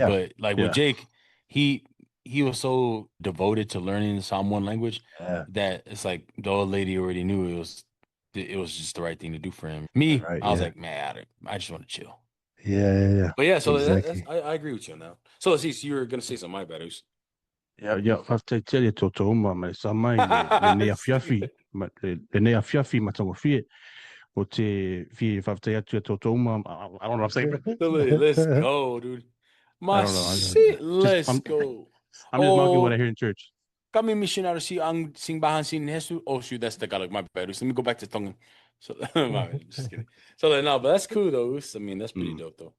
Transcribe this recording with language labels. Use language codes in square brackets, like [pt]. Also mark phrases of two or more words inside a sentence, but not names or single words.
[en] But like with Jake, he was so devoted to learning the Samoan language that it's like the old lady already knew it was just the right thing to do for him. Me, I was like, man, I just want to chill. Yeah. But yeah, so exactly. I agree with you now. So let's see. So you were gonna say something, my bad. Yeah, after tell you to my sama le ne afiafi matongo fie o te fie fafte atu to I don't know what I'm saying. Let's go, dude. I don't know. Let's go. I'm just mocking what I hear in church. [tl] Kami missionary si ang singbahan sin Jesus. [en] Oh shoot, that's Tagalog. My bad. Let me go back to Tongan. So my bad. Just kidding. So no, but that's cool though. I mean, that's pretty dope though.